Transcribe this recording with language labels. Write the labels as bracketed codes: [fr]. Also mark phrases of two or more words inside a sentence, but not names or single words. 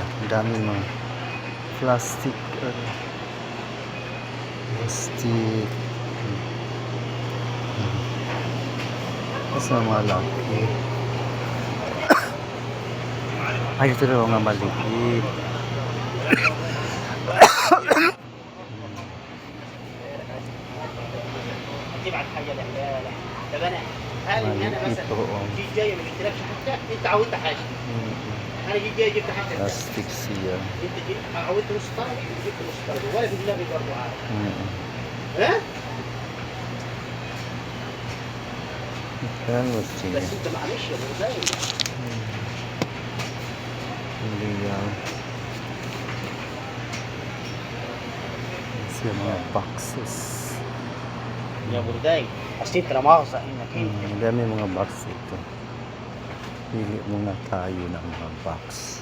[tl] Dami mga plastic. Plastic. Kasi malaki. Ay, ito na mga maliit. [ar] تبعت حاجه لا طب انا هل ان انا مثلا جيت جاي ما جبتلكش حاجه انت عودت حاجه انا جيت جاي جبت حاجه [tl] Plastic siya. [ar] انت جيت عودت نص طن جبت نص طن ولا في دماغي برضه عارف ها [tl] Kaya gusto [ar] بس انت معلش يا ابو زايد [tl] Real. Siya mga boxes. [ar] يا برداي حسيت لا مؤاخذة انك انت [tl] Dami mga box ito. Pili muna tayo ng mga box.